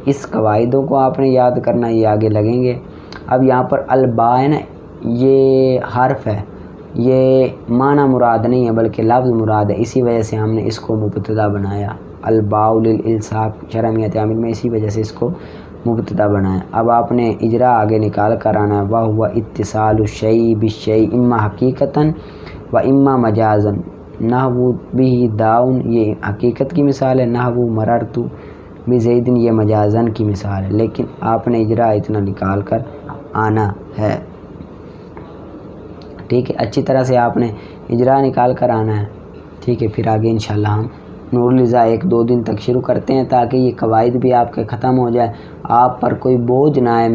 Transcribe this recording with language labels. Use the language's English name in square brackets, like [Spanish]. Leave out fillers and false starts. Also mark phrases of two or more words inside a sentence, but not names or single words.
[Urdu] اس قواعدوں کو آپ نے یاد کرنا، یہ آگے لگیں گے. اب یہاں پر الباء ہے نا، یہ حرف ہے، یہ معنی مراد نہیں ہے بلکہ لفظ مراد ہے، اسی وجہ سے ہم نے اس کو مبتدا بنایا. [Arabic] الباء للالصاق [Urdu] شرمیت عامل میں اسی وجہ سے اس کو مبتدا بنایا. اب آپ نے اجرا آگے نکال کر آنا ہے. [Arabic] وَهُوَ اتصال الشیء بالشیء اما حقیقتاً و اما مجازاً. نحو به داؤن [Urdu] یہ حقیقت کی مثال ہے، [Arabic] نحو مررت بزید [Urdu] یہ مجازاً کی مثال ہے. لیکن آپ نے اجرا اتنا نکال کر آنا ہے. ٹھیک ہے. اچھی طرح سے آپ نے اجرا نکال کر آنا ہے. ٹھیک ہے. پھر آگے انشاءاللہ ہم نور الرضا 1-2 دن تک شروع کرتے ہیں تاکہ یہ قواعد بھی آپ کے ختم ہو جائے، آپ پر کوئی بوجھ نہ آئے.